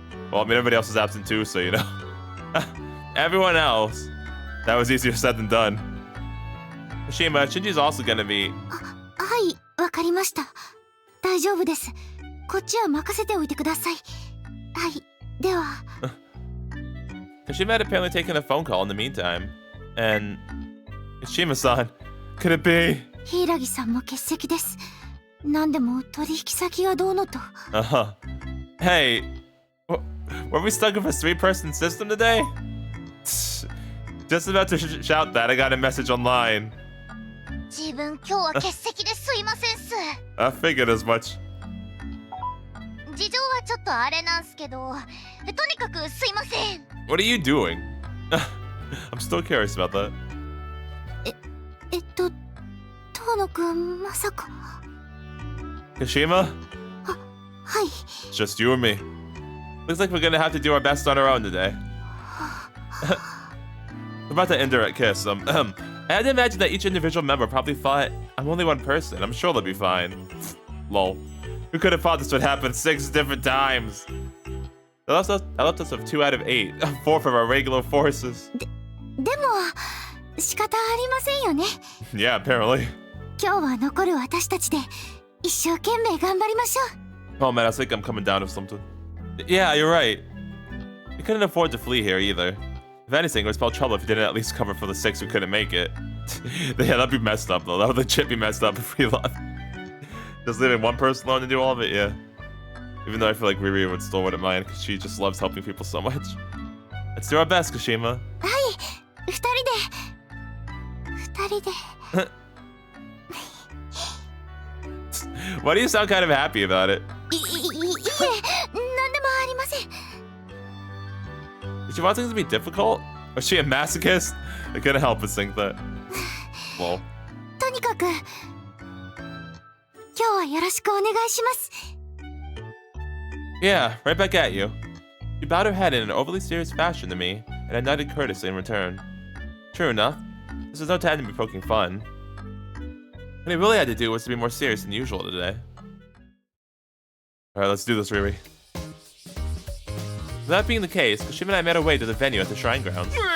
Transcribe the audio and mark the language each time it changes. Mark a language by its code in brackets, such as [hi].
[en] Well, I mean, everybody else is absent too, so you know. Everyone else. That was easier said than done. Kashima, Shinji's also gonna be... [ja] はい、わかりました。大丈夫です。こっちは任せておいてください。はい、では。 [en] Kashima had apparently taken a phone call in the meantime. And... Kashima-san, could it be... [ja] 柊さんも欠席です。なんでも取引先がどうのと。 [en] Uh-huh. Hey, were we stuck with a 3-person system today? Just about to shout that, I got a message online. [ja] 自分今日は欠席ですいませんっす。 [en] I figured as much. [ja] 事情はちょっとあれなんすけど、とにかくすいません。 [en] What are you doing? I'm still curious about that. [ja] 遠野くんまさか。 [en] Kashima? [ja] はい。 [en] It's just you and me. Looks like we're gonna have to do our best on our own today. About that indirect kiss, I had to imagine that each individual member probably thought, I'm only one person, I'm sure they'll be fine. Lol. Who could have thought this would happen 6 different times? I left us with 2 out of 8, 4 from our regular forces. [ja] でも仕方ありませんよね。 [en] Yeah, apparently. [ja] 今日は残る私たちで一生懸命頑張りましょう。 [en] Oh man, I think I'm coming down with something. Yeah, you're right. We couldn't afford to flee here either. If anything, it would spell trouble if we didn't at least cover for the 6 who couldn't make it. Yeah, that'd be messed up though. That would legit be messed up if we left. Just leaving one person alone to do all of it, yeah. Even though I feel like Riri would still wouldn't mind because she just loves helping people so much. Let's do our best, Kashima. [ja] はい、2人で。 [en] Why do you sound kind of happy about it? [ja] いえ、なんでもありません。 [en] Did she want things to be difficult? Was she a masochist? I couldn't help but think that. Well. [ja] とにかく、今日はよろしくお願いします。 [en] Yeah, right back at you. She bowed her head in an overly serious fashion to me, and I nodded courteously in return. True enough, this was no time to be poking fun. What I really had to do was to be more serious than usual today. Alright, let's do this, Riri. With that being the case, Kashima and I made our way to the venue at the shrine grounds.